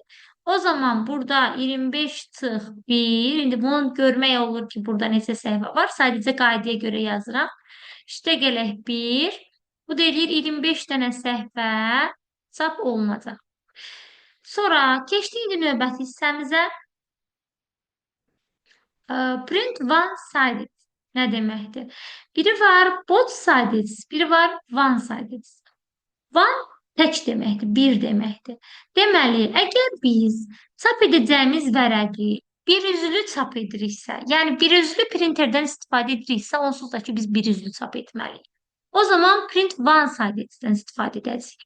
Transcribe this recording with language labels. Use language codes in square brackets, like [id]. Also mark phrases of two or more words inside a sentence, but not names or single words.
[az] O zaman burada 25 çıx 1, indi bunu görmək olur ki, burada neçə səhifə var. Sadəcə qaydaya görə yazıram. İşte gələk 1. Bu deyir 25 dənə səhifə çap olunacaq. Sonra keçdik indi növbəti hissəmizə. [en] Print one-sided [az] nə deməkdir? Biri var [en] both sided, [az] biri var one-sided. One tək deməkdir, bir deməkdir. Deməli, əgər biz çap edəcəyimiz vərəqi bir üzlü çap ediriksə, yəni bir üzlü printerdən istifadə ediriksə, onsuz da ki, biz bir üzlü çap etməliyik. O zaman [en] print one-sided'dən [az] istifadə edəcəyik.